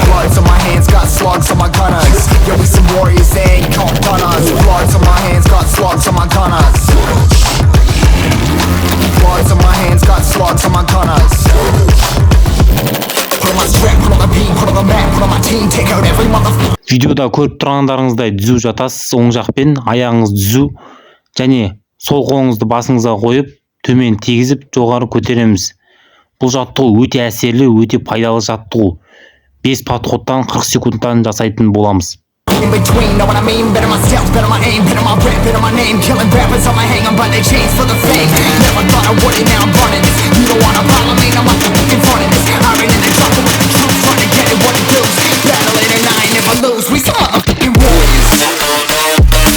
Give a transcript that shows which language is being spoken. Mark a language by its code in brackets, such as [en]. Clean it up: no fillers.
[en] Bloods on my hands, got slugs on my gunners. Yo, we some warriors, they ain't called gunners. Bloods on my hands, got slugs on my gunners. Bloods on my hands, got slugs on my gunners. Put on my strap, put on the beam, put on the map, put on my team, take out every motherfucker. [kk] Видеода көріп тұрғандарыңыздай түзу жатасыз, оң жақпен аяғыңыз түзу. Және сол қолыңызды басыңызға қойып, төмен тегізіп, жоғары көтереміз. Бұл жаттығу өте әсерлі, өте пайдалы жаттығу. 5 подходтан 40 секундтан жасайтын боламыз. [en] In between, know what I mean? Better myself, better my aim, better my rap, better my name. Killing rappers on my hang on by their chains for the fame. Never thought I would it, now I'm running this. You don't wanna follow me, now I'm in front of this. I ran in the jungle with the truth, trying to get it what it does. Battling and I ain't never lose, we some motherfucking warriors.